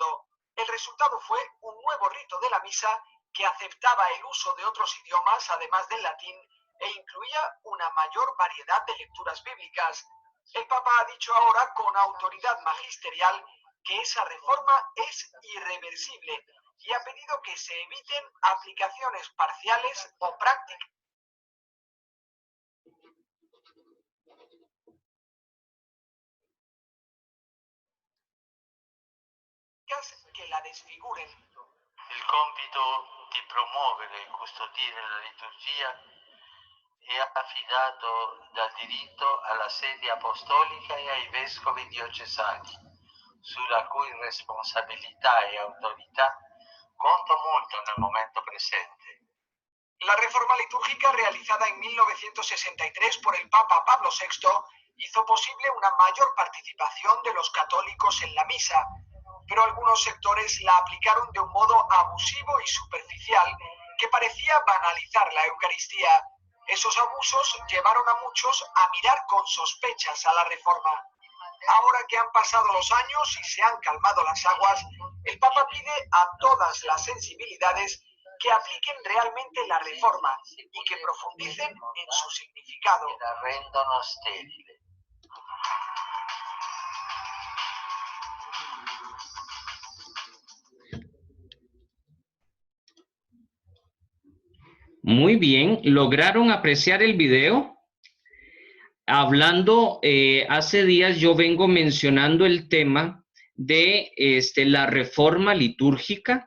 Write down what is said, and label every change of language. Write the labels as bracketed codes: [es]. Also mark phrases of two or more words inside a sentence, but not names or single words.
[es] El resultado fue un nuevo rito de la misa que aceptaba el uso de otros idiomas además del latín e incluía una mayor variedad de lecturas bíblicas. El Papa ha dicho ahora con autoridad magisterial que esa reforma es irreversible y ha pedido que se eviten aplicaciones parciales o prácticas che la desfiguren. [it] Il compito di promuovere e custodire la liturgia è affidato dal diritto alla sede apostolica e ai vescovi diocesani, sulla cui responsabilità e autorità conto molto nel momento presente. [es] La reforma litúrgica realizada en 1963 por el Papa Pablo VI hizo posible una mayor participación de los católicos en la misa, pero algunos sectores la aplicaron de un modo abusivo y superficial que parecía banalizar la Eucaristía. Esos abusos llevaron a muchos a mirar con sospechas a la reforma. Ahora que han pasado los años y se han calmado las aguas, el Papa pide a todas las sensibilidades que apliquen realmente la reforma y que profundicen en su significado. [it] Que la rendono sterile. [es] Muy bien, ¿lograron apreciar el video? Hablando, hace días yo vengo mencionando el tema de la reforma litúrgica.